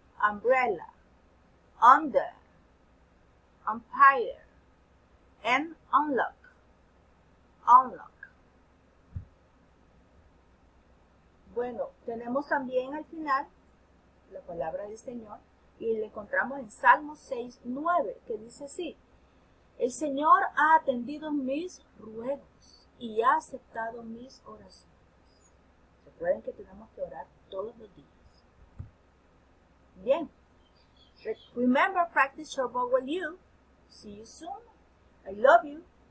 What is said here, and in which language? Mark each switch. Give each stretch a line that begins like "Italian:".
English: Umbrella, under, umpire, and unlock.
Spanish: Bueno, tenemos también al final la palabra del Señor y la encontramos en Salmo 6:9, que dice así: el Señor ha atendido mis ruegos y ha aceptado mis oraciones. Recuerden que tenemos que orar todos los días. Bien.
English: Remember, practice short vowel U. See you soon. I love you.